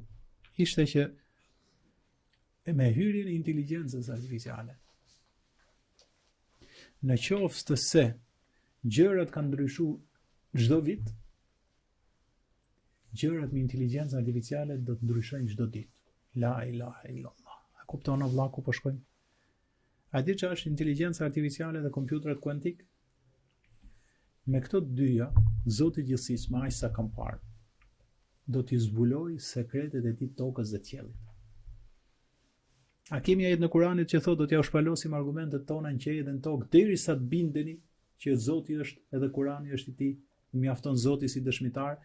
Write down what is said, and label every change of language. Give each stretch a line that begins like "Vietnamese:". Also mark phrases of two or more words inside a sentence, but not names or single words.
Albanian: Ishte që me hyrjen e inteligjencës artificiale, në qoftë se gjërat kanë ndryshuar çdo vit, gjërat me inteligjencë artificiale do të ndryshojnë çdo ditë.
Arabic: لا إله إلا الله.
Albanian: A kupton vëlla ku po shkojmë? A di që është inteligjenca artificiale dhe kompjuterat kuantik? Me këto dyja, Zoti i gjithësisë, më aq sa kam parë, do t'i zbuloj sekretet e tij tokës dhe qiellit. A kemi ajet në Kuranit që thotë do t'ja shpalosim argumentet tona në qiell dhe në tokë derisa të bindeni që Zoti është edhe Kurani është i tij, mjafton Zoti si dëshmitar.